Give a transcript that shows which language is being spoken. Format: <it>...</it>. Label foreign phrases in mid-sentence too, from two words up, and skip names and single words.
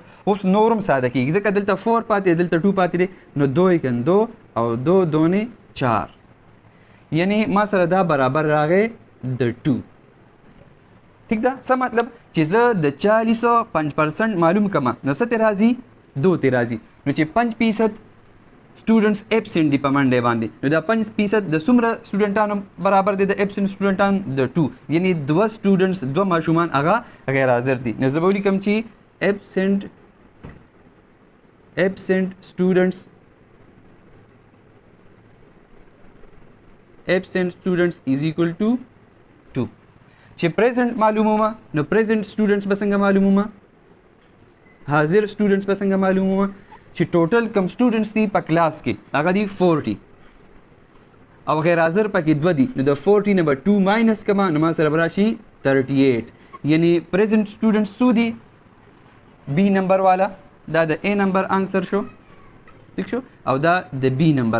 <ps>اوس نورم ساده کېږي، ځکه دلته 4 پاتې، دلته 2 پاتې دی. نو 2 کن 2 او 2 2 4، یعنی ما سره دا برابر راغی د 2. ٹھیک ده څه مطلب چې زه د 40% معلوم کما نو څه ترې راځي 2 ترې راځي نو چې 5%</ps> <en>students absent</en> <ps>दी په منډه باندې نو دا 5% د څومره سټوډنټانو برابر دي د एब्सेंट سټوډنټان د 2 یعنی 2 سټوډنټس 2 ماشومان هغه غیر حاضر دي نو زه به ولیکم چې एब्सेंट</ps> <en>students is equal to 2</en> <ps>چې प्रेजेंट معلومه نو</ps> <en>present students</en> <ps>به څنګه معلومه حاضر स्टूडेंट्स به څنګه معلومه چې ټوټل کم سټوډنټس دي په کلاس کې هغه دي 40 او غیر حاضر پکې 2 دي نو د 40 نه به 2 ماینس کما نو ما سره راشي 38 یعنی</ps> <en>present students</en> <ps>څو دي بی نمبر والا دا د ا نمبر آنسر شو ٹھیک شو او دا د بی نمبر</ps>